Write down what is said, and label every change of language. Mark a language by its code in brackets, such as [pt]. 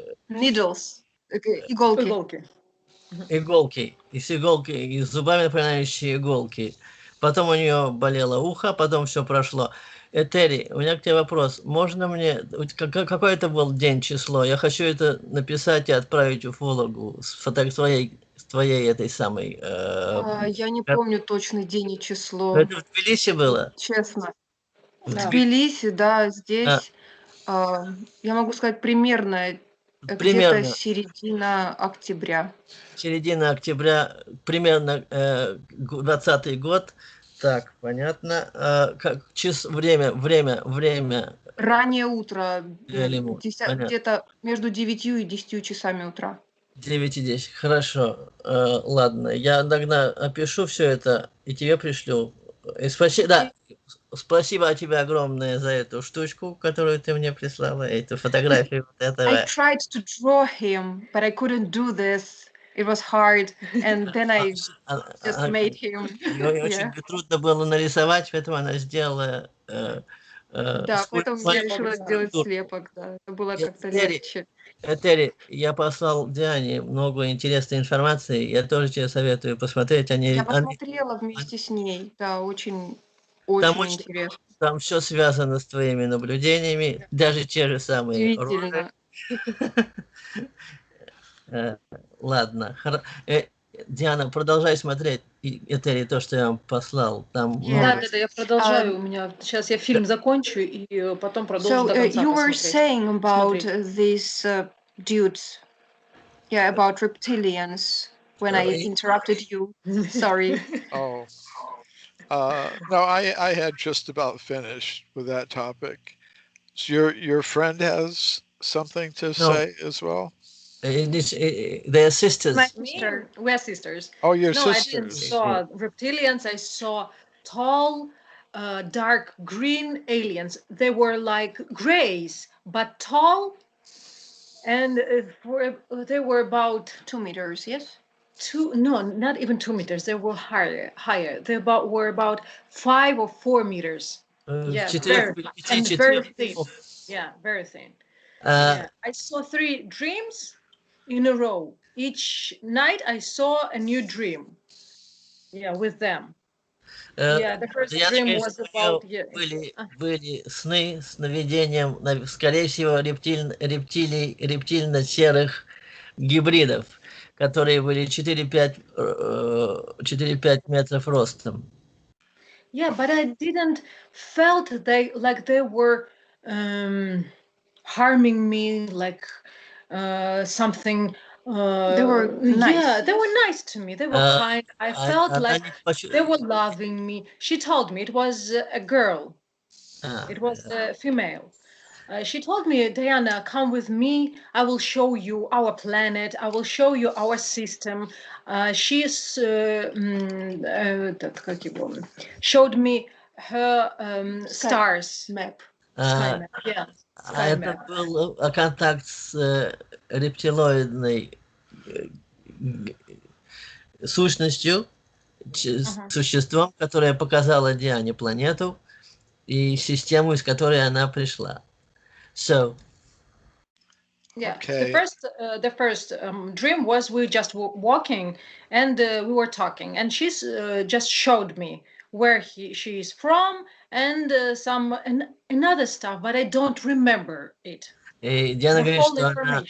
[ru] Needles, иголки. Иголки. иголки, и с зубами, напоминающие иголки. Потом у нее болело ухо, потом все прошло. Терри, у меня к тебе вопрос. Можно мне... Какой это был день, число? Я хочу это написать и отправить уфологу с твоей этой самой... Я не помню точный день и число. Это в Тбилиси было? Честно. В Да. Тбилиси, да, здесь, я могу сказать, примерно где-то середина октября. Середина октября, примерно 20-й год. Так, понятно. Время. Раннее утро, Понятно. где-то между 9 и 10 часами утра. 9 и 10. Хорошо. Ладно, я тогда опишу все это и тебе пришлю. И спасибо тебе огромное за эту штучку, которую ты мне прислала, эту фотографию вот этого. [en] I tried to draw him, but I couldn't do this. It was hard, and then I just made him. [ru] Очень трудно было нарисовать, поэтому она сделала... Да, поэтому я решила сделать слепок, да. Это было как-то легче. Терри, я послал Диане много интересной информации, я тоже тебе советую посмотреть. Я посмотрела вместе с ней, да, очень интересно. Там все связано с твоими наблюдениями, даже те же самые. Удивительно. Ладно. Диана, продолжай смотреть, Терри, то, что я вам послал. Там Да, я продолжаю. У меня сейчас я фильм закончу и потом продолжу до конца. [en] So you were saying about these dudes, yeah, about reptilians. When I interrupted you, sorry. Oh, no, I had just about finished with that topic. So your friend has something to say as well? They're sisters. My sister. We're sisters. Oh, your sisters. sisters. I didn't saw reptilians. I saw tall, dark green aliens. They were like grays, but tall, and they were about 2 meters. Yes. No, not even 2 meters. They were higher. They were about 5 or 4 meters. Yeah, very thin. Yeah, very thin. I saw 3 dreams in a row. Each night I saw a new dream. Yeah, with them. The first dream was about... [ru] Были сны, сновидением, скорее всего, рептильно-серых гибридов, которые были 4-5 метров ростом. [en] Yeah, but I didn't felt they were harming me, like something. They were nice. Yeah, they were nice to me. They were kind. I felt like they were loving me. She told me it was a girl. It was a female. She told me, Diana, come with me. I will show you our planet. I will show you our system. She showed me her stars map. Sky map. Yeah, sky [ru] Это [en] map. [ru] был контакт с рептилоидной сущностью, существом, которое показало Диане планету и систему, из которой она пришла. [en] So, yeah, okay. The first dream was we just walking and we were talking, and she's just showed me where she's from and another stuff, but I don't remember it. [ru] Диана говорит, что она